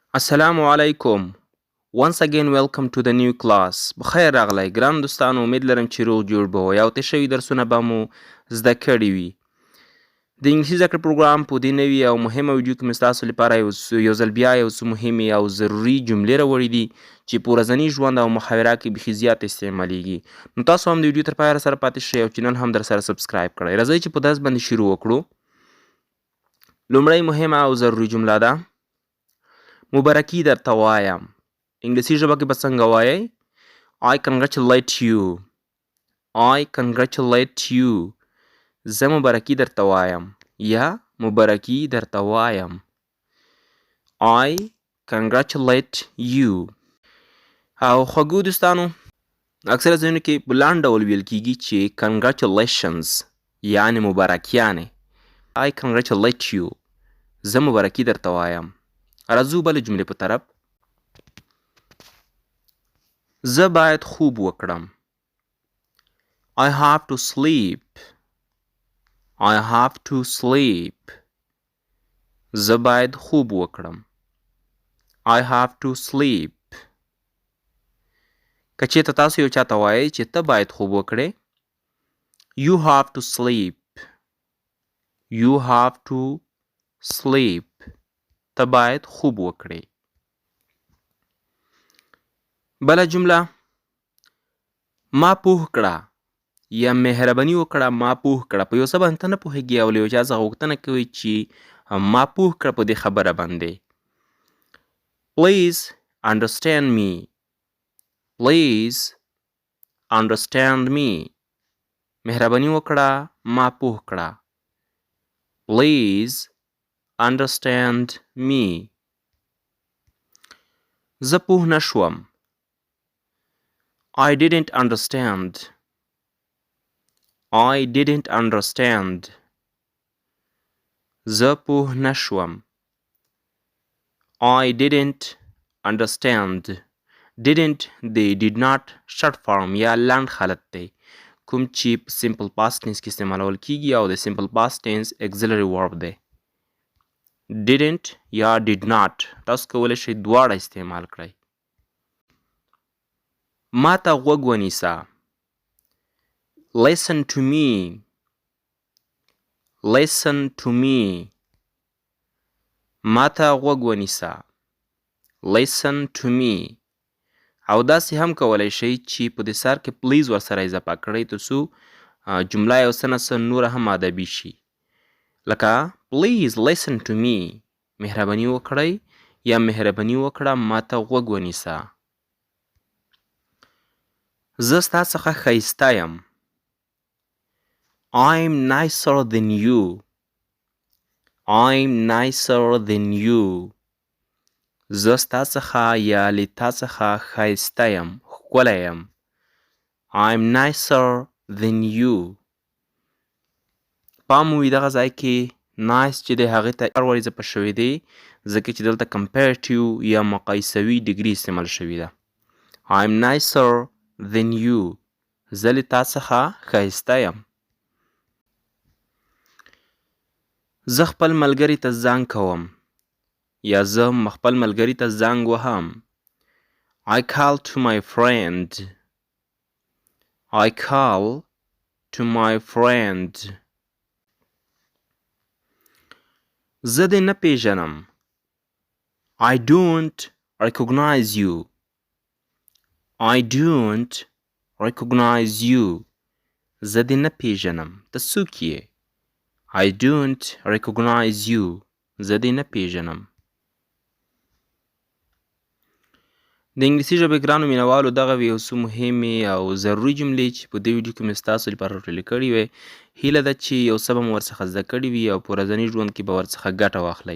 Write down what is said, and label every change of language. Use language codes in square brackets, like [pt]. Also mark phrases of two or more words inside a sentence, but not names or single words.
[ar] السلام علیکم. [en] Once again welcome to the new class. [ps] بخیر راغلی ګران دوستانو، امید لرم چې روغ جوړ به وئ او تېر شوي درسونه به مو زده کړي وي. د انګلیسي زده کړې پروګرام په دې نوي او مهمه ویډیو کې مې ستاسو لپاره یو ځل بیا یو څه مهمې او ضروري جملې راوړي دي چې په ورځني ژوند او محاوره کې بیخي زیات استعمالیږي. نو تاسو هم د ویډیو تر پایه راسره پاتې شئ او چینل هم درسره سبسکرایب کړئ. راځئ چې په درس باندې شروع وکړو. لومړی مهمه او ضروري جمله ده مبارکي درته وایم. انګلیسي ژبه کې به څنګه وایئ؟ [en] I congratulate you. I congratulate you. [ps] زه مبارکي درته وایم یا مبارکي درته وایم. [en] I congratulate you. [ps] او خوږو دوستانو، اکثره ځایونو کې په لاند ډول ویل کیږي چې congratulations یعنې مبارکیانې. [en] I congratulate you. [ps] زه مبارکي درته وایم. راځو بلې جملې په طرف. زه باید خوب وکړم. [en] I have to sleep. I have to sleep. [ps] زه باید خوب وکړم. [en] I have to sleep. [ps] که چېرته تاسو یو چاته وایئ چې ته باید خوب وکړې، [en] You have to sleep. You have to sleep. [ps] ته باید خوب وکړې. بله جمله ما پوه کړه یا مهرباني وکړه ما پوه کړه. په یو څه باندې ته نه پوهېږې او له یو چا څخه غوښتنه کوئ چې ما پوه کړه په دې خبره باندې. [en] Please understand me. Please understand me. [ps] مهرباني وکړه ما پوه کړه. [en] Please understand me. [ps] زه پوه نه شوم. [en] I didn't understand. I didn't understand. [ps] زه پوه نه شوم. [en] I didn't understand. [ps] Didn't د [en] did not short form [ps] یا لنډ حالت دی کوم چې په [en] simple past tense [ps] کې استعمالول کیږي او د [en] simple past tense auxiliary verb [ps] دی. Didn't یا [en] did not [ps] تاسو کولی شئ دواړه استعمال کړئ. ما ته غوږ ونیسه. [en] Listen to me. Listen to me. [ps] ما ته غوږ ونیسه. [en] Listen to me. [ps] او داسې هم کولی شئ چې په دې سر کې پلیز ورسره اضافه کړئ تر څو جمله یو څه نه څه نوره هم ادبي شي. [en] لکه Please listen to me. [ps] مهرباني وکړئ یا مهرباني وکړه ما ته غوږ ونیسه. زه ستا څخه ښایسته یم. [en] I'm nicer than you. I'm nicer than you. [ps] زه ستا څخه یا له تا څخه ښایسته یم، ښکلی یم. [en] I'm nicer than you. [ps] پام وي دغه ځای کې nice چې دی هغې ته ور اضافه شوی دی ځکه چې دلته comparative یا مقایسوي ډګري استعمال شوې ده. [en] I'm nicer than you. [ps] زه له تا څخه ښایسته یم. زه خپل ملګري ته زنګ کوم یا زه خپل ملګري ته زنګ وهم. [en] I call to my friend. I call to my friend. [ps] زه دې نه پیژنم. [en] I don't recognize you. I don't recognize you. [ps] زه دې نه پیژنم. ته څوک یې؟ [en] I don't recognize you. [ps] زه دې نه پیژنم. د انګلیسي ژبې ګرانو مینوالو دغه وې یو څه مهمې او ضروري جملې چې په دې ویډیو کې مې ستاسو لپاره راټولې کړې وې. هیله ده چې یو څه به مو ورڅخه زده کړي وي او په ورځني ژوند کې به ورڅخه ګټه واخلئ.